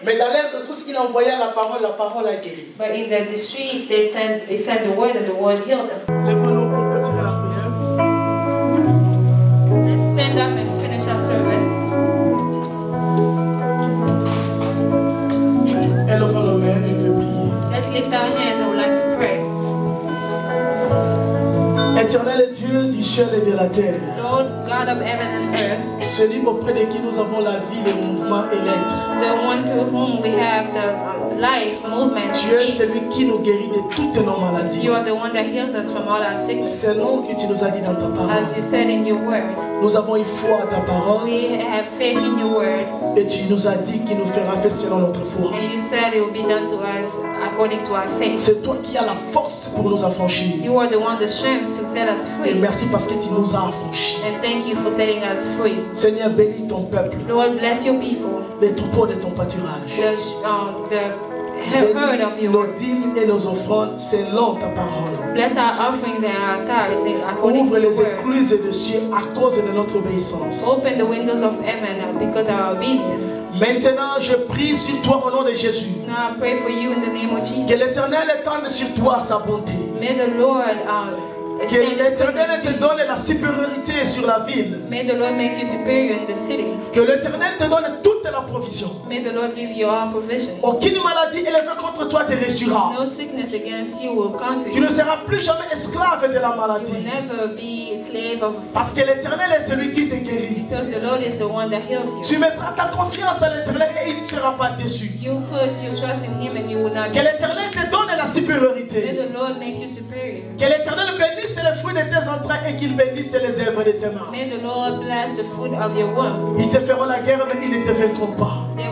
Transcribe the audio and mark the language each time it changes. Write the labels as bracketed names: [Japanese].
[French] Mais dans l'air, tout ce qu'il envoyait la parole a guéri. [English] But in the streets, they send the word and the word healed them. [French] Lève-nous pour continuer la prière. [English] Let's stand up and finish our service. [French] Élevons nos mains, je veux prier. [English] Let's lift our hands. I would like to pray. [French] Éternel Dieu du ciel et de la terre, [English] Lord God of heaven and earth, [French] celui auprès de qui nous avons la vie, le mouvement et l'être. [English] the one through whom we have the life, movement, [French] Tu es [English] being. [French] celui qui nous guérit de toutes nos maladies. [English] You are the one that heals us from all our sickness. [French] C'est non que tu nous as dit dans ta parole. [English] As you said in your word, [French] Nous avons une foi à ta parole [English] we have faith in your word, [French] et tu nous as dit qu'il nous fera faire selon notre foi. [English] and you said it will be done to us according to our faith. [French] C'est toi qui as la force pour nous affranchir. [English] You are the one, the strength to set us [French] Et [English] free. [French] merci parce que tu nous as affranchis. [English] And thank you for setting us free. [French] Seigneur, bénis ton peuple, [English] Lord, bless your people, [French] les troupeaux de ton pâturage. [English] the herd of your [French] Nos [English] word. [French] dîmes et nos offrandes selon ta parole. [English] Bless our offerings and our tithes according [French] Ouvre [English] to your [French] les [English] word. [French] écluses des cieux à cause de notre obéissance. [English] Open the windows of heaven because of our obedience. [French] Maintenant, je prie sur toi au nom de Jésus. [English] Now I pray for you in the name of [French] Que [English] Jesus. [French] l'Éternel étende sur toi sa bonté. [English] May the Lord [French] Que [English] extend his [French] l'Éternel [English] goodness [French] te [English] to you. [French] donne la supériorité sur la ville. [English] May the Lord make you superior in the city. [French] Que l'Éternel te donne toute la provision. [English] May the Lord give you all provision. [French] Aucune maladie élevée contre toi te réussira. [English] No sickness against you will conquer [French] Tu [English] you. [French] ne seras plus jamais esclave de la [English] You will [French] maladie. [English] never be a slave of [French] Parce [English] sin. [French] que l'Éternel est celui qui te guérit. [English] Because the Lord is the one that heals you. [French] Tu mettras ta confiance à l'Éternel et il ne sera pas déçu. [English] You put your trust in Him and you will not [French] Que [English] be. [French] l'Éternel te donne la [English] May [French] supériorité. [English] the Lord make you superior. [French] Que l'Éternel bénisse les fruits de tes entrailles et qu'il bénisse les œuvres de tes mains. [English] May the Lord bless the fruit of your womb. [French] Ils te feront la guerre, mais ils ne te vaincront pas.